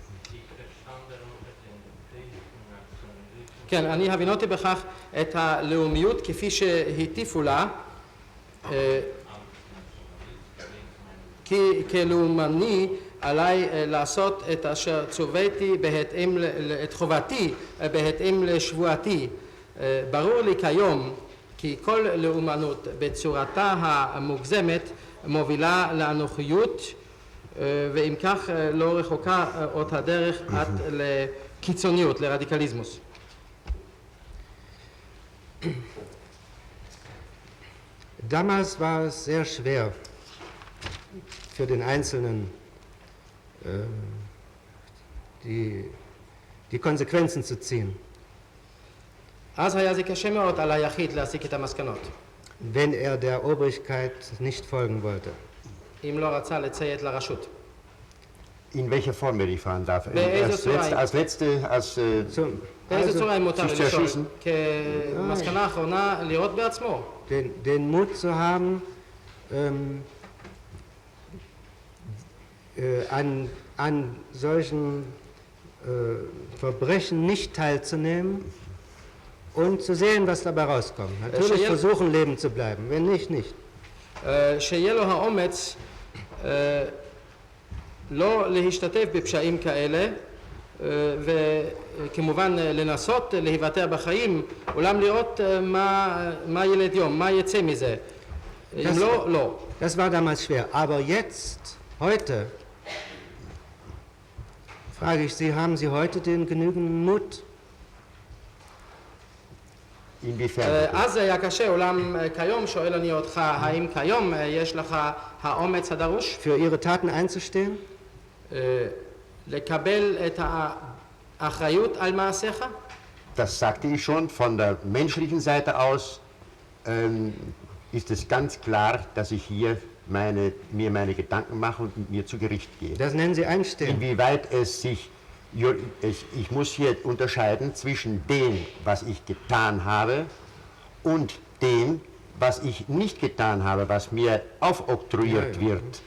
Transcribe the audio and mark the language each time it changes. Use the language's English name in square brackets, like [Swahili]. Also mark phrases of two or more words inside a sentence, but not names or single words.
[Hebrew] כן, אני הבינותי בכך את הלאומיות כפי שהטיפו לה, כלאומני עליי לעשות את אשר צוויתי בהתאם, את חובתי בהתאם לשבועתי. ברור לי כיום כי כל לאומנות בצורתה המוגזמת מובילה לאנוכיות, ואם כך לא רחוקה עוד הדרך עד לקיצוניות, לרדיקליזמוס. [German] Damals war es sehr schwer für den Einzelnen, die Konsequenzen zu ziehen. [Hebrew] אז היה זה קשה מאוד על היחיד להסיק את המסקנות. [German] Wenn er der Obrigkeit nicht folgen wollte. [Hebrew] אם לא רצה לציית לרשות. [German] In welcher Form, wenn ich fragen darf? Als letzte, [Hebrew] באיזה צורה אם מותר לשאול? כמסקנה האחרונה לראות בעצמו. [German] Den Mut zu haben, an solchen Verbrechen nicht teilzunehmen und zu sehen, was dabei rauskommt. Natürlich versuchen, leben zu bleiben, wenn nicht, nicht. [Hebrew] שיהיה לו האומץ לא להשתתף בפשעים כאלה, וכמובן לנסות להיוותר בחיים, אולם לראות מה ילד יום, מה יצא מזה. [German] Das, [Hebrew] לא. [German] das war damals schwer. Aber jetzt, heute, frage ich Sie, haben Sie heute den genügenden Mut? inwiefern? [Hebrew] אז היה קשה, אולם כיום שואל אני אותך, האם כיום יש לך האומץ הדרוש? [German] Für Ihre Taten einzustehen? [Hebrew] לקבל את האחריות על מעשיך? [German] Das sagte ich schon, von der menschlichen Seite aus ist es ganz klar, dass ich hier mir meine Gedanken mache und mit mir zu Gericht gehe. Das nennen Sie einstehen. Inwieweit ich muss hier unterscheiden zwischen dem, was ich getan habe und dem, was ich nicht getan habe, was mir aufoktroyiert wird.